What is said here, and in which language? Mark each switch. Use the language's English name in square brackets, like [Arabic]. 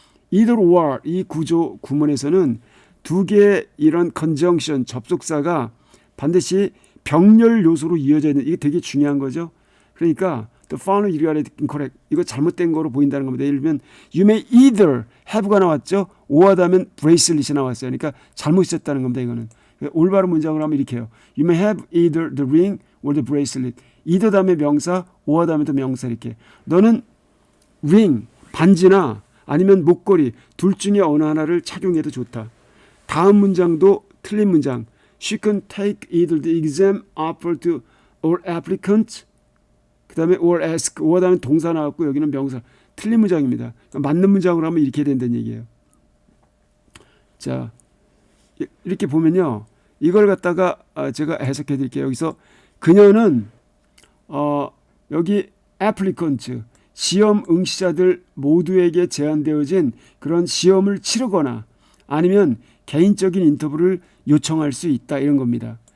[Korean] either or 이 구조 구문에서는 두 개의 이런 conjunction 접속사가 반드시 병렬 요소로 이어져 있는 이게 되게 중요한 거죠. 그러니까 [English] the following you are incorrect [Korean] 이거 잘못된 거로 보인다는 겁니다. 예를 들면 you may either have가 나왔죠. or 다음엔 bracelet이 나왔어요. 그러니까 잘못 썼다는 겁니다. 이거는 올바른 문장으로 하면 이렇게 해요. [English] You may have either the ring or the bracelet. [Korean] either 다음에 명사, or 다음에 또 명사 이렇게. 너는 ring 반지나 아니면 목걸이 둘 중에 어느 하나를 착용해도 좋다. 다음 문장도 틀린 문장. [English] She can take either the exam offered to all applicants. [Korean] 그 다음에 or ask. or 다음에 동사 나왔고 여기는 명사. 틀린 문장입니다. 맞는 문장으로 하면 이렇게 된다는 얘기예요. 자, 이렇게 보면요. 이걸 갖다가 제가 해석해 드릴게요. 여기서 그녀는 여기 applicant 시험 응시자들 모두에게 제한되어진 그런 시험을 치르거나 아니면 개인적인 인터뷰를 요청할 수 있다 이런 겁니다.